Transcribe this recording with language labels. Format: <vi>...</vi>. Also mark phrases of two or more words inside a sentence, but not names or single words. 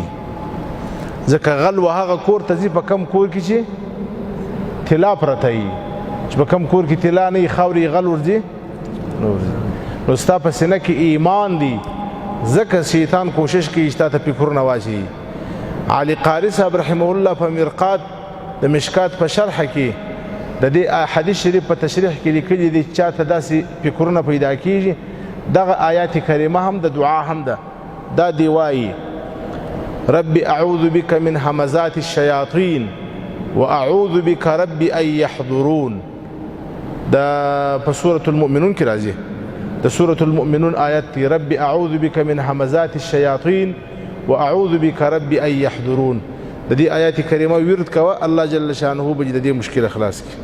<ps>ځکه غل و هغه کور ته ځي په کم کور کې چې طلا پرته وي، چې په کم کور کې طلا نه وي خاورې غل ورځي نو ستا په سینه کې ایمان دی، ځکه شیطان کوشش کوي چې تا ته فکرونه واچوي. علي قاري صاحب</ps> <ar>رحمه الله</ar> <ps>په مرقات د مشکات په شرح کې د دې حدیث شریف په تشریح کې لیکلي دي چې چاته داسې فکرونه پیدا کېږي، دغه آیات کریمه هم د دعا هم ده. دا دی وایي</ps> <ar>رب اعوذ بك من همزات الشیاطین واعوذ بك رب ان يحضرون.</ar> <ps>دا په سورة المؤمنون کې راځي، د سورة المؤمنون آیات دی</ps> <ar>رب اعوذ بك من همزات الشیاطین واعوذ بك رب ان يحضرون.</ar> <ps>د دې آیات کریمه ورد کوه،</ps> <ar>الله جل شانه</ar> <ps>به د دې مشکل خلاص کړي.</ps>